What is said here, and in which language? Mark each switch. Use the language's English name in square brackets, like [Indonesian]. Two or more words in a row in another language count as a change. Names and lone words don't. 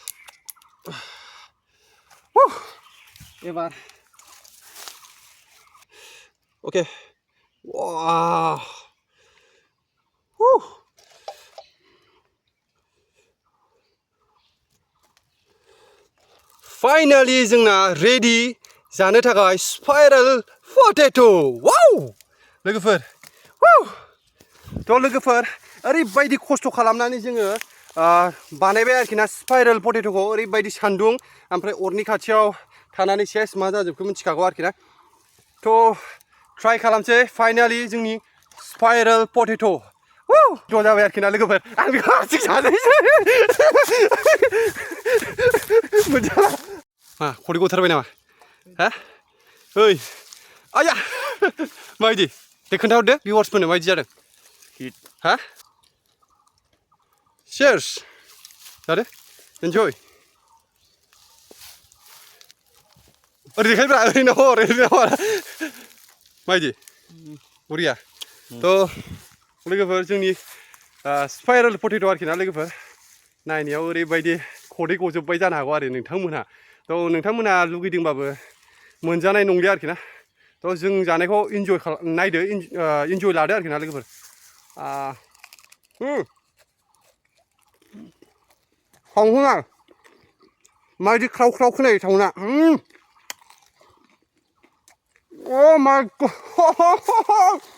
[Bodo] एबार Okay. Wow. Woo. Finally जोंना ready जानो थाखाय [English] spiral potato. Wow. [Bodo] लोगोफोर. Woo. थ' लोगोफोर ओरैबायदि खस्थ' खालामनानै जोङो बानायबाय आरोखि ना [English] spiral potatoखौ [Bodo] ओरैबायदि सान्दुं ओमफ्राय अरनि खाथियाव थानानै सेस मा जाजोबखो मिथिखागौ आरोखि ना थ' ट्राइ खालामसै फाइनालि जोंनि [English] spiral potato' [Bodo] ज' जाबाय आरोखि ना लोगोफोर आं बेखौ हारसिं जानोसै मोनजाला मा खदै गथारबाय नामा हा ओइ आया माबायदि दे खोन्थाहरदो भिउवार्सफोरनो माबायदि जादों [English] Hit. हा Cheers. Ready? Enjoy. [Bodo] ओरैनो माइदि बरिया थ' लोगोफोर जोंनि [English] spiral potato' [Bodo] आरोखि ना लोगोफोर नायनायाव ओरैबायदि खदै गजोबबाय जानो हागौ आरो नोंथांमोनहा थ' नोंथांमोनहा लुगैदोंबाबो मोनजानाय नंलिया आरोखि ना थ' जों जानायखौ इन्जय नायदो इन्जय लादो आरोखि ना लोगोफोर सावना माबायदि ख्राव ख्राव खोनायो सावना [English] Oh my God!